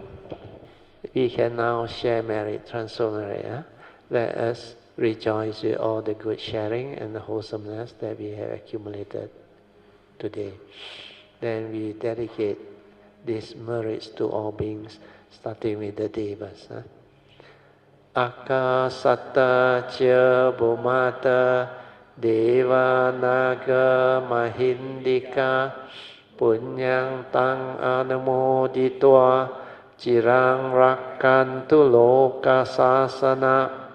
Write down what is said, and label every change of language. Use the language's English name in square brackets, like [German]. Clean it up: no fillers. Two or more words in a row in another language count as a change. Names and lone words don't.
[English] We can now share merit, transfer merit. Let us rejoice with all the good sharing and the wholesomeness that we have accumulated today. Then we dedicate these merits to all beings, starting with the Devas. [Pali] Akasata cha Bhumata Deva Naga Mahindika Punyang Tang Anumoditwa Cirang Rakkantu Loka Sasana